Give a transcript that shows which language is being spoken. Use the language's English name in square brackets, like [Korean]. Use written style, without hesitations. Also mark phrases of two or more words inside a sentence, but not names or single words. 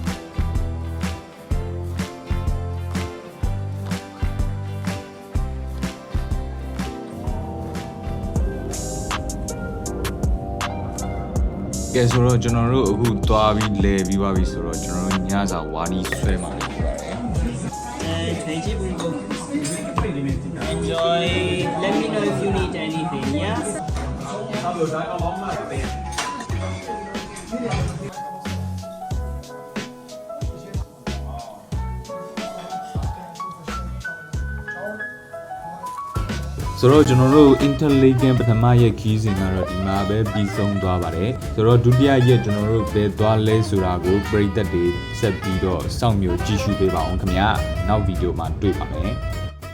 [Burmese] ကဲဆိုတော့ကျွန်တော်တို့အခုသွားပြီးလဲပြီးပါပြီဆိုတော့ကျွန်တော်တို့ညစာဝါဒီဆွဲမှာဖြစ်ပါတယ် [English] Thank you. Enjoy. Let me know if you need anything. Yeah. [Burmese] ဆိုတော့ကျွန်တော်တို့ interlinking ပထမရက်ခီးစဉ်ကတော့ဒီမှာပဲပြီးဆုံးသွားပါတယ်ဆိုတော့ဒုတိယရက်ကျွန်တော်တို့ဘယ်သွားလဲဆိုတာကိုပရိသတ်တွေဆက်ပြီးတော့စောင့်မျှော်ကြည့်ရှုပေးပါအောင်ခင်ဗျာနောက်ဗီဒီယိုမှာတွေ့ပါမယ်